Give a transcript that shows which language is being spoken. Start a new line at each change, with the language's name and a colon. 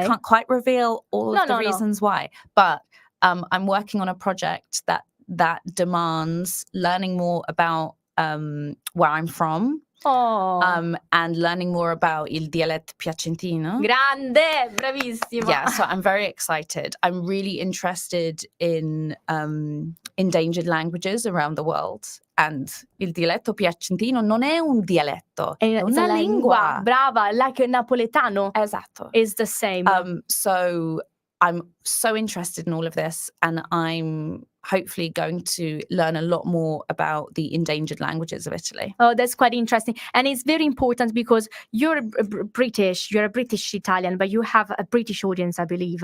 English: I can't quite reveal all of the reasons why, but I'm working on a project that demands learning more about where I'm from. Oh, And learning more about
Italian: il dialetto piacentino. grande, bravissima.
English: Yeah, so I'm very excited. I'm really interested in endangered languages around the world. And
Italian: il dialetto piacentino non è un dialetto, è
English: It's
Italian: una
English: a
Italian: lingua. brava,
English: like a napoletano
Italian: Esatto.
English: is the same. So I'm so interested in all of this, and I'm hopefully going to learn a lot more about the endangered languages of Italy. Oh, that's quite interesting. And it's very important because you're British, you're a British Italian, but you have a British audience, I believe.